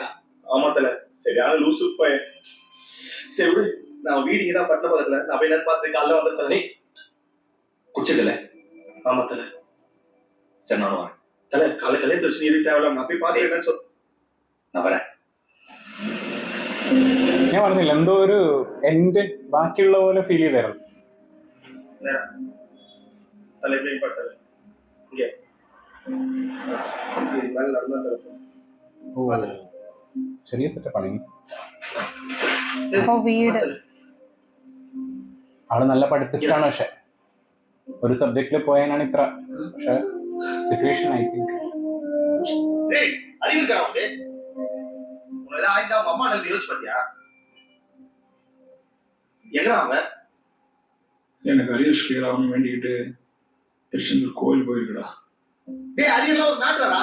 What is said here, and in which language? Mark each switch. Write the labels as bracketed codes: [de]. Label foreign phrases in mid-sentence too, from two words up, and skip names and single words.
[ta] ஆமா தல, சரியான லூசு பையன். சரி விடு, நான் வீடு தான் பட்ட பக்கத்துல நான் போய் நேரம் பார்த்து காலைல வந்து தலை குச்சதில்ல. ஆமா தல. சரி நானும் வரேன் தல. காலை கல்யாணத்தை வச்சு நீ தேவையில்ல, நான் போய் பார்த்து என்னன்னு சொல். நான் வரேன். [ml] ഞാൻ പറഞ്ഞില്ല, എന്തോ ഒരു എന്റെ ബാക്കിയുള്ള പോലെ ഫീൽ ചെയ്തായിരുന്നു. [ta] தலை எப்படி பட்டல இங்க இது மேல நடந்தா [ml] ചെറിയ സെറ്റപ്പാണ്. ആള് നല്ല പഠിപ്പിച്ചിട്ടാണ്, പക്ഷെ ഒരു സബ്ജക്റ്റില് പോയാനാണ് ഇത്ര. [en] പക്ഷെ situation I think [ta] அறிவு இருக்கா உனக்கு? உனக்கு ஏதாவது ஆயிட்டா உங்க அம்மா எனக்கு யோசிச்சு பாத்தியா? எங்கடா அவங்க? எனக்கு [en] arrears clear [ta] ஆகணும்னு வேண்டிக்கிட்டு திருச்செந்தூர் கோயில் போயிருக்கடா. டேய் அரியர்லாம் ஒரு மேட்டரா?